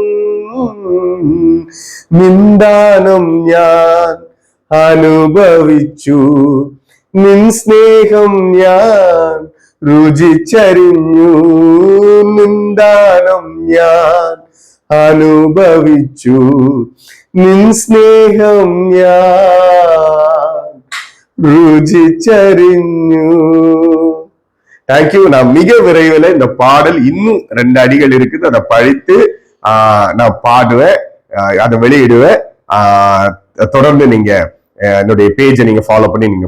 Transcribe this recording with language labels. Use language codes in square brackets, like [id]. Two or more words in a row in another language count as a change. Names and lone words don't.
[ml] നിന്ദാനം ഞാൻ അനുഭവിച്ചു, നിൻ സ്നേഹം ഞാൻ രുചിച്ചറിഞ്ഞു. നിന്ദാനം ഞാൻ അനുഭവിച്ചു, നിൻ സ്നേഹം ഞാൻ ருചിച്ചറിഞ്ഞു. [en] Thank you. [ta] நான் மிக விரைவில் இந்த பாடல் இன்னும் 2 அடிகள் இருக்குது, அதை படித்து நான் பாடுவேன், அதை வெளியிடுவேன். தொடர்ந்து நீங்க என்னுடைய பேஜை நீங்க ஃபாலோ பண்ணி நீங்க பாருங்க.